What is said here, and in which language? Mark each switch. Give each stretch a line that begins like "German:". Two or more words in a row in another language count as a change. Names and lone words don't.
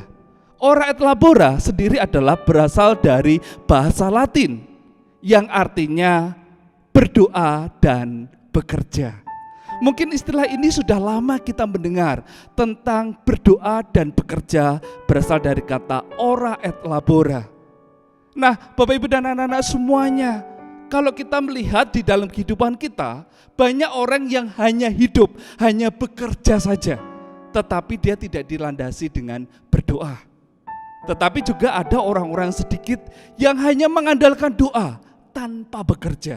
Latin: Ora et Labora
Indonesian: sendiri adalah berasal dari bahasa Latin yang artinya berdoa dan bekerja. Mungkin istilah ini sudah lama kita mendengar tentang berdoa dan bekerja, berasal dari kata
Latin: ora et labora.
Indonesian: Nah, Bapak Ibu dan anak-anak semuanya, kalau kita melihat di dalam kehidupan kita, banyak orang yang hanya hidup, hanya bekerja saja, tetapi dia tidak dilandasi dengan berdoa. Tetapi juga ada orang-orang sedikit yang hanya mengandalkan doa tanpa bekerja.